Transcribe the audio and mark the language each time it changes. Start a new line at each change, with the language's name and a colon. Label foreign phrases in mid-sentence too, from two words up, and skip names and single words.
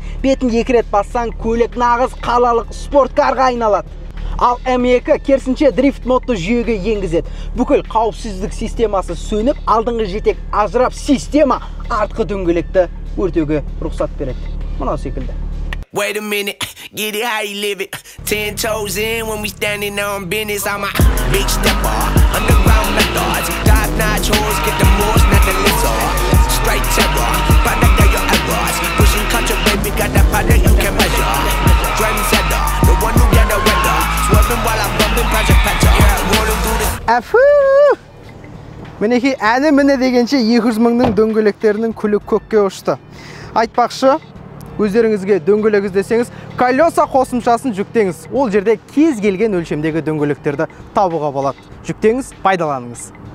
Kazakh: Бетін 2 рет бассаң, көлік нағыз қалалық спорткарға айналады. Ал М2 керісінше дрифт модты жүйеге енгізеді. Бүкіл қауіпсіздік системасы сөніп, алдыңғы жетек ажырап, система артқы дөңгелекті өртеуге рұқсат береді. Мынау секілді.
English: Wait a minute, get it how you live it. 10 toes in when we standing on business. I'm a big stepper, underground methods. Top-notch hoes, get the most, not the lizard. Straight terror, product of your errors. Pushing culture, baby, got that product you can measure. Trendsetter, the one who get the weather. Swerving while I'm bumping Project Patcher. Yeah, rolling through this.
Kazakh: Әфу! Мінеке, әні міне дегенше 200 мыңның дөңгелектерінің күлі көкке ұшты. Айтпақшы, өздеріңізге дөңгелек іздесеңіз, колеса қосымшасын жүктеңіз. Ол жерде кез келген өлшемдегі дөңгелектерді табуға болады. Жүктеңіз, пайдаланыңыз.